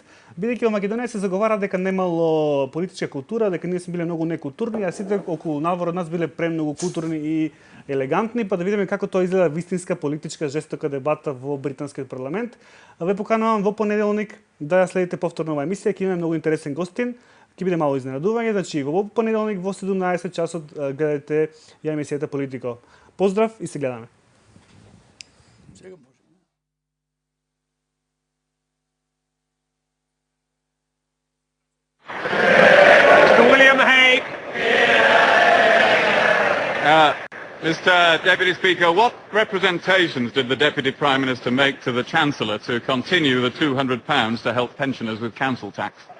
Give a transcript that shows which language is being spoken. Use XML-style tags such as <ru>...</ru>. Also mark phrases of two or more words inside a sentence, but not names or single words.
<mk>Бидејќи во Македонија се заговара дека немало политичка култура, дека ние сме биле многу некултурни, а сите околу навор од нас биле премногу културни и елегантни, па да видиме како тоа изгледа вистинска политичка жестока дебата во британскиот парламент. Ве поканувам во понеделник да ја следите повторно оваа емисија, ќе имаме многу интересен гостин. Ќе биде мало изненадување, значи во понеделник во 17 часот гледате ја емисијата Политико. Поздрав и се гледаме.</mk> <en>Mr Deputy Speaker, what representations did the Deputy Prime Minister make to the Chancellor to continue the £200 to help pensioners with council tax?</en>